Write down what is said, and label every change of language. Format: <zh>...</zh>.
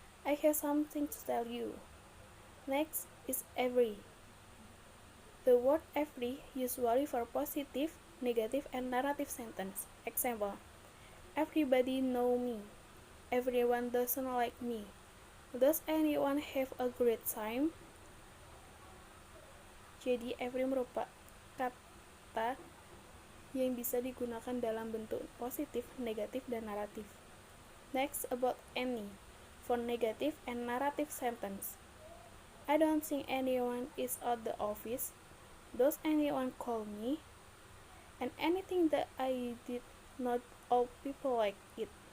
<en>I have something to tell you. Next is every. The word every usually for positive, negative, and narrative sentence. Example, everybody know me. Everyone doesn't like me. Does anyone have a great time?</en> <id>Jadi every merupakan kata yang bisa digunakan dalam bentuk positif, negatif, dan naratif.</id> <en>Next, about any, for negative and narrative sentence. I don't think anyone is at the office. Does anyone call me? And anything that I did, not all people like it.</en>